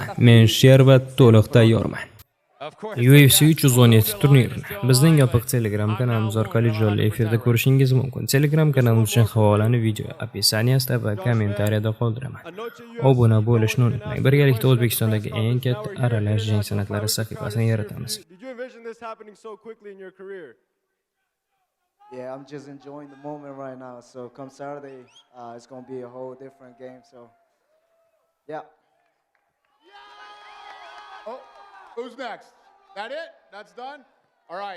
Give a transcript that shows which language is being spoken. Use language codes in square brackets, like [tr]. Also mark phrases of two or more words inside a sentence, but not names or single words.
[uz] Men sher va to'liq tayyorman. UFC 317 turnirini bizning yopiq Telegram kanalimiz orqali jonli efirda ko'rishingiz mumkin. Telegram kanalimiz uchun havolani video opisiyaniyasida va kommentariyada qoldiraman. Obuna bo'lishni unutmang. Birgalikda O'zbekistondagi eng katta aralash jang san'atlari sahifasini yaratamiz. [en] Yeah, I'm just enjoying the moment right now. So come Saturday, it's going to be a whole different game. So, yeah. Oh, who's next? That it? That's done? All right.